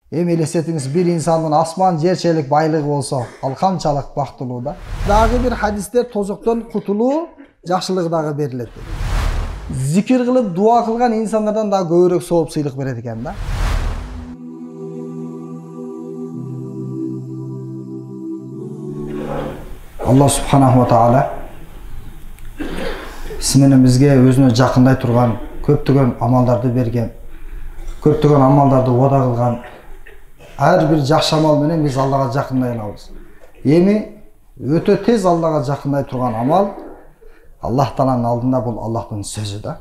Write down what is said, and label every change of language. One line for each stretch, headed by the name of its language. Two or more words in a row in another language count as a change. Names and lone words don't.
Kyrgyz: Эми элестетиңиз, бир инсандын асман жер чейлик байлыгы болсо, ал канчалык бактылуу да. Дагы бир хадисте тозоктон кутулуу жакшылыгы дагы берилет. Зикир кылып, дуа кылган инсандардан дагы көбүрөөк сооп сыйлык берет экен да.
Arabic: الله سبحانه وتعالى
Kyrgyz: сиздердин бизге өзүнө жакындай турган көптөгөн амалдарды берген, көптөгөн амалдарды ода кылган. Ар бир жакшы амал менен биз Аллага жакындай алабыз. Эми өтө тез Аллага жакындай турган амал Аллах Тааланын алдында бул Аллахтын сөзү да.